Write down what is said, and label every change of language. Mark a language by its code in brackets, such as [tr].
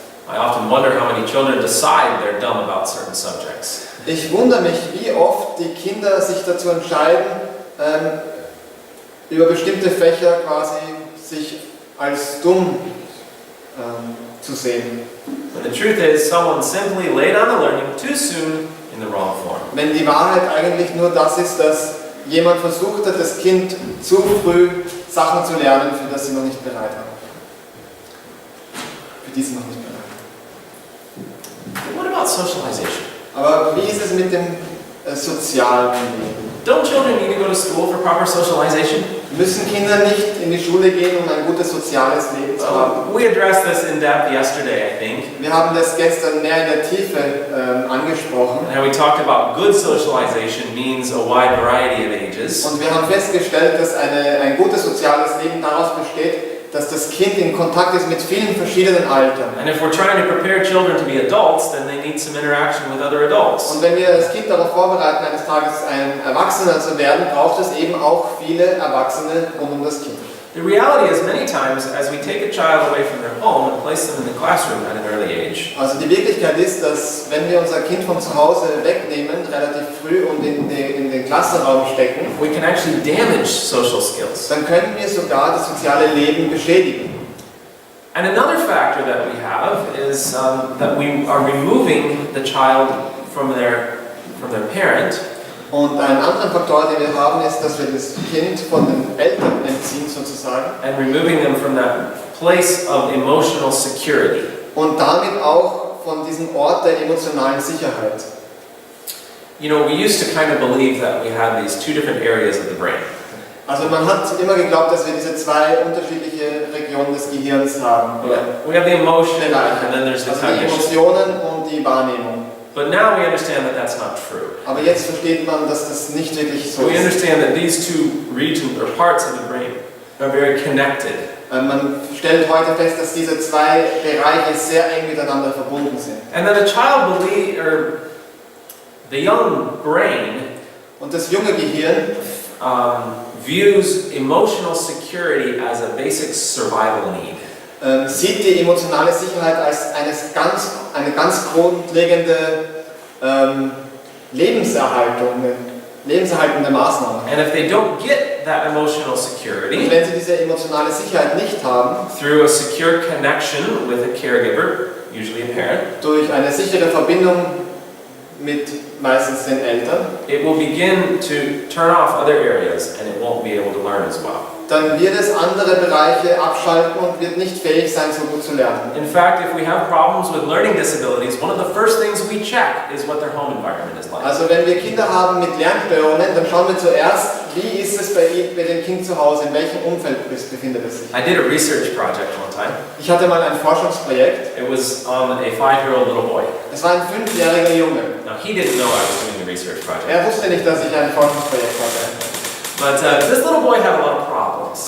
[en] I often wonder how many children decide they're dumb about certain subjects. [de] Ich wundere mich, wie oft die Kinder sich dazu entscheiden, über bestimmte Fächer quasi sich als dumm zu sehen. [en] But the truth is, someone simply laid on the learning too soon in the wrong form. [de] Wenn die Wahrheit eigentlich nur das ist, dass jemand versucht hat, das Kind zu früh Sachen zu lernen, für das sie noch nicht bereit haben. Für die sie noch nicht bereit [en] What about socialization? [de] haben. Aber wie ist es mit dem sozialen Leben? [en] Don't children need to go to school for proper socialization? [de] Müssen Kinder nicht in die Schule gehen, um ein gutes soziales Leben zu haben? [en] We addressed this in depth yesterday, I think. [de] Wir haben das gestern mehr in der Tiefe angesprochen. [en] And we talked about good socialization means a wide variety of ages. [de] Und wir haben festgestellt, dass ein gutes soziales Leben daraus besteht, dass das Kind in Kontakt ist mit vielen verschiedenen Altern. [en] And if we're trying to prepare children to be adults, then they need some interaction with other adults. [de] Und wenn wir das Kind darauf vorbereiten, eines Tages ein Erwachsener zu werden, braucht es eben auch viele Erwachsene rund um das Kind. [en] The reality is many times as we take a child away from their home and place them in the classroom at an early age, [de] Also die Wirklichkeit ist, dass wenn wir unser Kind von zu Hause wegnehmen, relativ früh und in den Klassenraum stecken, [en] we can actually damage social skills. [de] dann können wir sogar das soziale Leben beschädigen. [en] And another factor that we have is that we are removing the child from their parent. [de] Und einen anderen Faktor, den wir haben, ist, dass wir das Kind von den Eltern entziehen sozusagen. [en] And removing them from that place of emotional security. [de] Und damit auch von diesem Ort der emotionalen Sicherheit. [en] You know, we used to kind of believe that we had these two different areas of the brain. [de] Also man hat immer geglaubt, dass wir diese zwei unterschiedliche Regionen des Gehirns haben. [en] We have the emotion and then there's the [de] Also die [en] cognition. [de] Emotionen und die Wahrnehmung. [en] But now we understand that that's not true. [de] Aber jetzt versteht man, dass das nicht wirklich so [en] We [de] ist. [en] understand that these two regions or parts of the brain are very connected. [de] Man stellt heute fest, dass diese zwei Bereiche sehr eng miteinander verbunden sind. [en] And that a child or the young brain [de] Und das junge Gehirn [en] views emotional security as a basic survival need. [de] sieht die emotionale Sicherheit als eine ganz grundlegende lebenserhaltende Maßnahme. [en] And if they don't get that emotional [de] Und [en] security [de] wenn sie diese emotionale Sicherheit nicht haben, [en] through a secure connection with a caregiver, usually a parent, [de] durch eine sichere Verbindung mit meistens den Eltern, [en] it will begin to turn off other areas and it won't be able to learn as well. [de] dann wird es andere Bereiche abschalten und wird nicht fähig sein, so gut zu lernen. [en] In fact, if we have problems with learning disabilities, one of the first things we check is what their home environment is like. [de] Also wenn wir Kinder haben mit Lernstörungen, dann schauen wir zuerst, wie ist es bei dem Kind zu Hause, in welchem Umfeld befindet es sich. [en] I did a research project one time. [de] Ich hatte mal ein Forschungsprojekt. [en] It was on a 5-year-old little boy. [de] Es war ein 5-jähriger Junge. [en] Now, he didn't know I was doing the research project. [de] Er wusste nicht, dass ich ein Forschungsprojekt hatte. [en] But this little boy had a lot of problems.